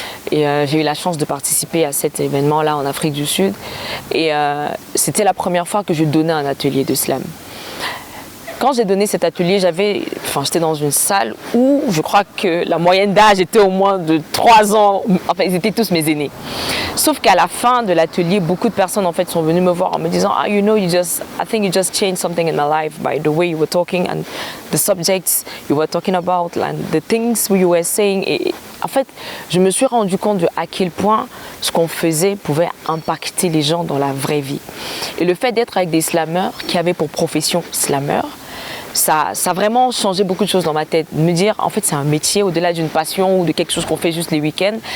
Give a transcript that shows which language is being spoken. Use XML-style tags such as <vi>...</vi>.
<fr>Et j'ai eu la chance de participer à cet événement-là en Afrique du Sud. Et c'était la première fois que je donnais un atelier de slam. Quand j'ai donné cet atelier, enfin j'étais dans une salle où je crois que la moyenne d'âge était au moins de 3 ans, enfin ils étaient tous mes aînés. Sauf qu'à la fin de l'atelier, beaucoup de personnes en fait sont venues me voir en me disant</fr> <en>I think you just changed something in my life by the way you were talking and the subjects you were talking about and the things you were saying.</en> <fr>Et en fait, je me suis rendu compte à quel point ce qu'on faisait pouvait impacter les gens dans la vraie vie. Et le fait d'être avec des slammeurs qui avaient pour profession slammer, ça a vraiment changé beaucoup de choses dans ma tête. De me dire, en fait, c'est un métier au-delà d'une passion ou de quelque chose qu'on fait juste les week-ends.</fr>